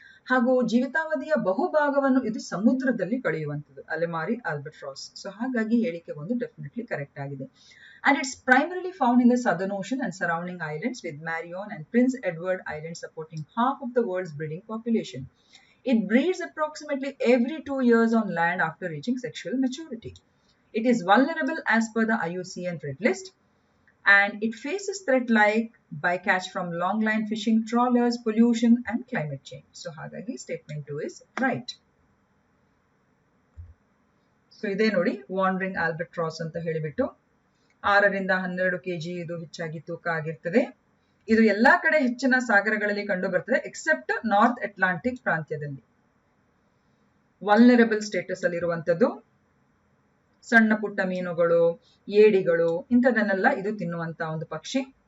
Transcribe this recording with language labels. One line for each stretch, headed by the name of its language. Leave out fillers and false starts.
Kannada: ಹಾಗೂ ಜೀವಿತಾವಧಿಯ ಬಹುಭಾಗವನ್ನು ಇದು ಸಮುದ್ರದಲ್ಲಿ ಕಳೆಯುವಂಥದ್ದು, ಅಲೆಮಾರಿ ಆಲ್ಬಟ್ರಾಸ್. ಸೊ ಹಾಗಾಗಿ ಹೇಳಿಕೆ ಒಂದು ಡೆಫಿನೆಟ್ಲಿ ಕರೆಕ್ಟ್ ಆಗಿದೆ.
English: And it's primarily found in the Southern Ocean and surrounding islands, with Marion and Prince Edward Islands supporting half of the world's breeding population. It breeds approximately every 2 years on land after reaching sexual maturity. It is vulnerable as per the IUCN Red List, and it faces threat like bycatch from long line fishing trawlers, pollution and climate change. So
Kannada: hagagi
English: statement 2 is right.
Kannada: So ide nodi wandering albatross anta helibittu 6ರಿಂದ 12 kg ಇದು ಹೆಚ್ಚಾಗಿ ತೂಕ ಆಗಿರ್ತದೆ. ಇದು ಎಲ್ಲಾ ಕಡೆ ಹೆಚ್ಚಿನ ಸಾಗರಗಳಲ್ಲಿ ಕಂಡು ಬರ್ತದೆ ಎಕ್ಸೆಪ್ಟ್ ನಾರ್ತ್ ಅಟ್ಲಾಂಟಿಕ್ ಪ್ರಾಂತ್ಯದಲ್ಲಿ. ವಲ್ನರಬಲ್ ಸ್ಟೇಟಸ್ ಅಲ್ಲಿ ಇರುವಂತದ್ದು. ಸಣ್ಣ ಪುಟ್ಟ ಮೀನುಗಳು, ಏಡಿಗಳು ಇಂಥದನ್ನೆಲ್ಲ ಇದು ತಿನ್ನುವಂತ ಒಂದು ಪಕ್ಷಿ.